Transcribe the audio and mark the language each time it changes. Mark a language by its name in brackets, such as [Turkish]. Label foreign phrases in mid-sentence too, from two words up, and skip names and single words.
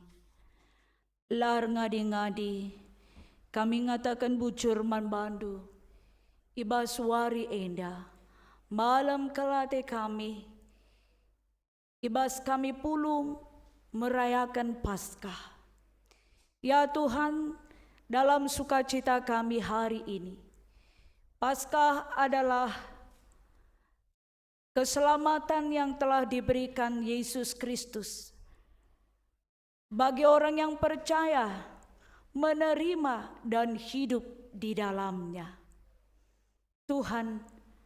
[Batak Karo] Lar ngadi-ngadi kami ngatakan bucur man bandu, ibas wari enda, malam kelate kami, ibas kami pulung [Indonesian] merayakan Paskah. Ya Tuhan, dalam sukacita kami hari ini, Paskah adalah keselamatan yang telah diberikan Yesus Kristus bagi orang yang percaya, menerima dan hidup di dalamnya.